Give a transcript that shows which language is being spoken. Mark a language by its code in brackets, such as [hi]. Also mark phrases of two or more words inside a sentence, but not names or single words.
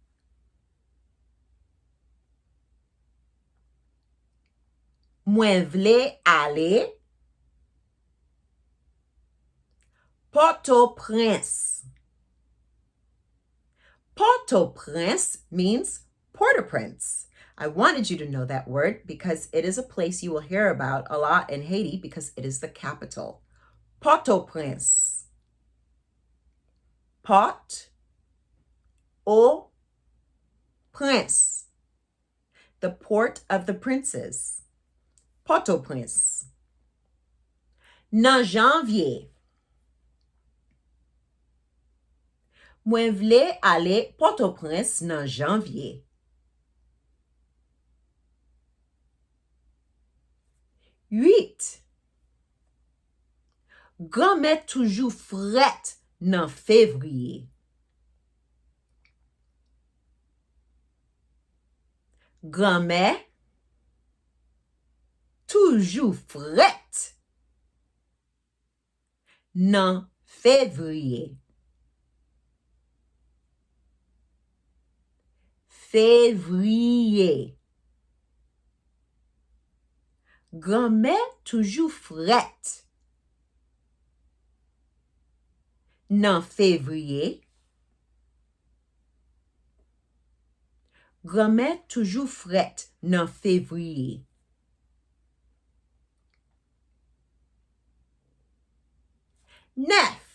[ht] Mwen vle ale Port-au-Prince. [en] Port-au-Prince means Port-au-Prince. I wanted you to know that word because it is a place you will hear about a lot in Haiti because it is the capital. Port-au-Prince. Port-au-Prince. The port of the princes. Port-au-Prince. [ht] Nan janvier. Mwen vle ale Port-au-Prince nan janvier. 8. Grand-mè toujou fret nan février. Grand-mè toujou fret nan février. Février. Grand-mè toujou fret nan février. Grand-mè toujou fret nan février. 9.